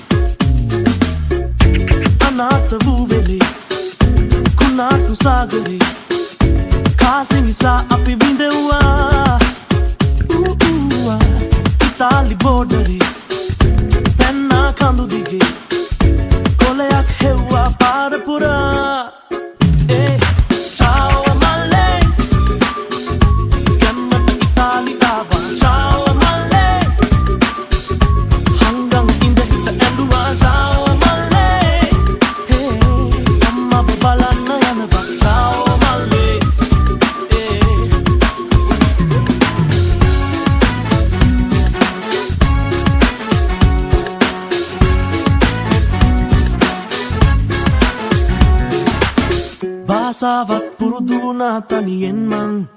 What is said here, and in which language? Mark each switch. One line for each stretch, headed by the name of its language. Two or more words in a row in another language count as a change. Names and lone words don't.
Sinhala: අනාථ වූ වෙලේ කුණාටු සාගරේ කාසි නිසා අපි විඳෙව්වා ඉතාලි බෝඩරේ පැන්නා කඳු දිගේ කොලයක් හෙව්වා පාර පුරා
Italian: ciao male
Sinhala: ගැම්මට ඉතාලි ආවා
Italian: ciao male
Sinhala: හංගන් ඉඳ හිට ඇඬුවා
Italian: ciao male
Sinhala: අම්මව බලන්න යනවා
Italian: ciao male
Sinhala: භාෂාවත් පුරුදු වුණා තනියෙන් මං